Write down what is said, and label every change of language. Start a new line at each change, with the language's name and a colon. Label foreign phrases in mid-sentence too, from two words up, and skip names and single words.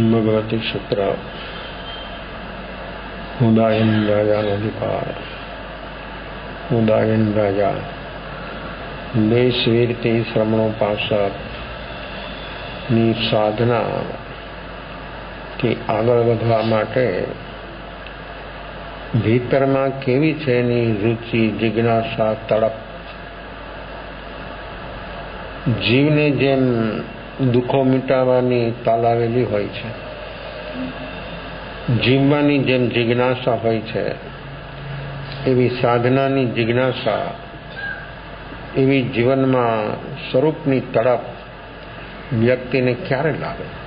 Gujarati: ભગવતી સૂત્ર ઉદાયન રાજા અધિકાર ઉદાયન રાજા દેશવીરતી શ્રમણોપાસકની સાધનાથી આગળ વધવા માટે ભીતરમાં કેવી છે એની રુચિ, જિજ્ઞાસા, તડપ. જીવને જેમ દુઃખો મિટાવવાની તાલાવેલી હોય છે, જીવવાની જેમ જિજ્ઞાસા હોય છે, એવી સાધનાની જિજ્ઞાસા, એવી જીવનમાં સ્વરૂપની તડપ વ્યક્તિને ક્યારે લાગે?